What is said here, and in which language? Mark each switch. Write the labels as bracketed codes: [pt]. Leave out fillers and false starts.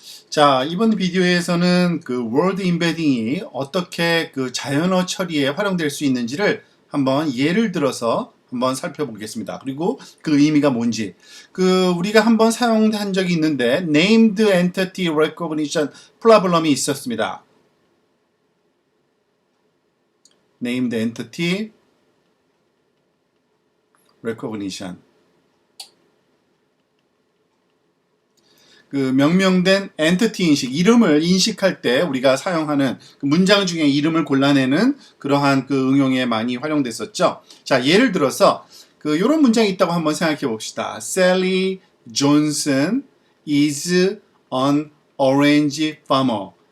[ko] 자, 이번 비디오에서는 그 월드 임베딩이 어떻게 그 자연어 처리에 활용될 수 있는지를 한번 예를 들어서 한번 살펴보겠습니다. 그리고 그 의미가 뭔지. 우리가 한번 사용한 적이 있는데 named entity recognition 프로블럼이 있었습니다. [en] named entity recognition. [ko] 명명된 엔티티 인식, 이름을 인식할 때 우리가 사용하는 문장 중에 이름을 골라내는 그러한 응용에 많이 활용됐었죠. 자, 예를 들어서 이런 문장이 있다고 한번 생각해 봅시다. [en] Sally Johnson is an orange farmer.